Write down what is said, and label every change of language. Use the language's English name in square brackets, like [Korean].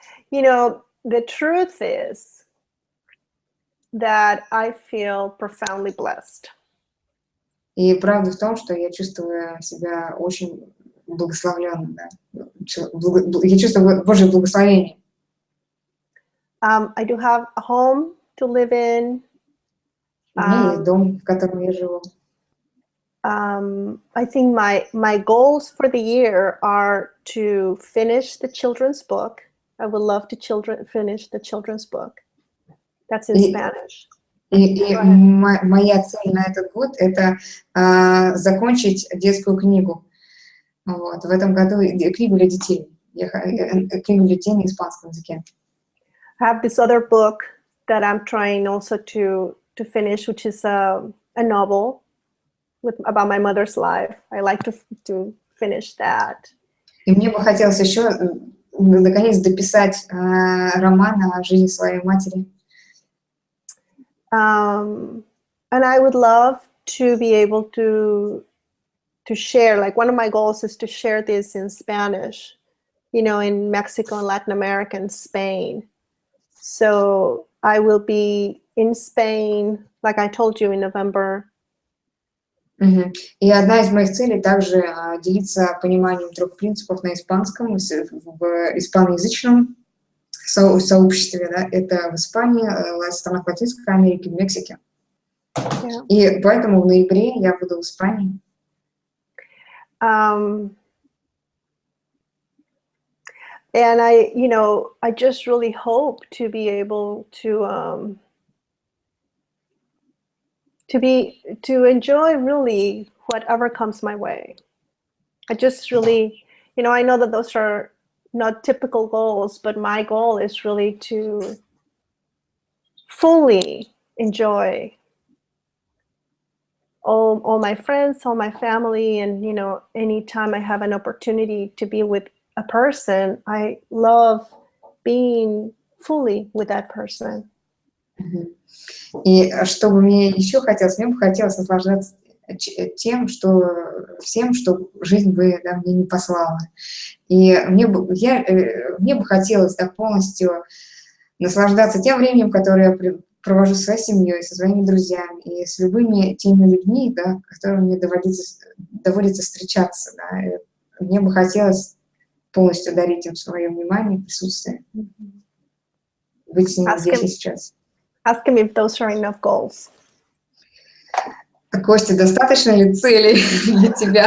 [English] You know, the truth is that I feel profoundly blessed. [Russian] И правда в том, что я чувствую себя очень благословленным, да. Я чувствую Божье благословение. [English] I do have a home to live in. [Russian] У меня есть дом, в котором я живу. [English] I think my goals for the year are to finish the children's book. I would love to finish the children's book. That's in Spanish. [Russian] И моя цель на этот год – это закончить детскую книгу. Вот, в этом году книгу для детей. Книгу для детей на испанском языке. [English] I have this other book that I'm trying also to finish, which is a novel about my mother's life. I like to finish that. [Russian] И мне бы хотелось еще наконец дописать роман о жизни своей матери. [English] And I would love to be able to share, like one of my goals is to share this in Spanish, you know, in Mexico and Latin America and Spain. So I will be in Spain, like I told you, in November. [Russian] И одна из моих целей также делиться пониманием трех принципов на испанском, в испаноязычном сообществе, да, это в Испании, в странах Латинской Америки, в Мексике. [English] Yeah. [Russian] И поэтому в ноябре я буду в Испании. [English] And I just really hope to be able to enjoy really whatever comes my way. I just really, I know that those are not typical goals, but my goal is really to fully enjoy all my friends, all my family, and anytime I have an opportunity to be with a person, I love being fully with that person. [Russian] И что бы мне еще хотелось, мне бы хотелось наслаждаться всем, что жизнь бы мне не послала. И мне бы хотелось так полностью наслаждаться тем временем, которое я провожу со своей семьей, со своими друзьями и с любыми теми людьми, да, которым мне доводится встречаться. Да. Мне бы хотелось полностью дарить им свое внимание, присутствие, быть с ними здесь и сейчас. [English] Ask him if those are enough goals. [Russian] Костя, достаточно ли целей для тебя?